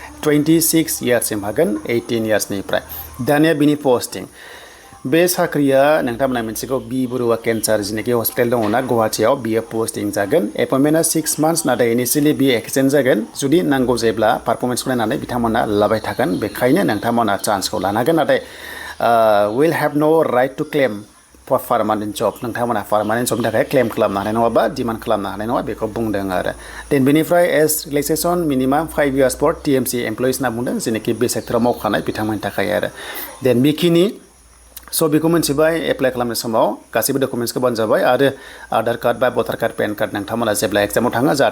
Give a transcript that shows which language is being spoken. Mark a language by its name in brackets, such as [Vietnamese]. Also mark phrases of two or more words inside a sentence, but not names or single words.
[Bodo] 26 yearsसिम हागोन 18 yearsनिफ्राय दानिया बिनि पस्टिं बे साख्रिया नोंथांमोना मिन्थिगौ बरुवा केन्सार जिनेखि हस्पिटाल दङना गुवाहाटीयाव बियो पस्टिं जागोन एपइन्टमेन्टआ 6 months नाथाय इनिशियेलि बियो एक्सटेन्ड जागोन जुदि नांगौ जायोब्ला पारफरमेन्सखौ नायनानै बिथांमोना लाबाय थागोन बेखायनो नोंथांमोना चान्सखौ लानांगोन नाथाय [English] will have no right to claim for permanent job [Bodo] नोंथांमोना [English] permanent job [Bodo] थाखाय क्लेम खालामनो हानाय नङा बा डिमान्ड खालामनो हानाय नङा बेखौ बुंदों आरो देन बेनिफ्राय [English] age relaxation minimum 5 years for TMC employees [Bodo] होनना बुंदों जेनेखि बे सेक्टराव मावखानाय बिथांमोननि थाखाय आरो देन बेखिनि स' बेखौ मिन्थिबाय एप्लाइ खालामनाय समाव गासैबो डकुमेन्ट्सखौ बानो जाबाय आरो [English] Aadhaar card [Bodo] बा [English] voter card PAN card [Bodo] नोंथांमोना जेब्ला एग्जामाव थाङो जाहाथे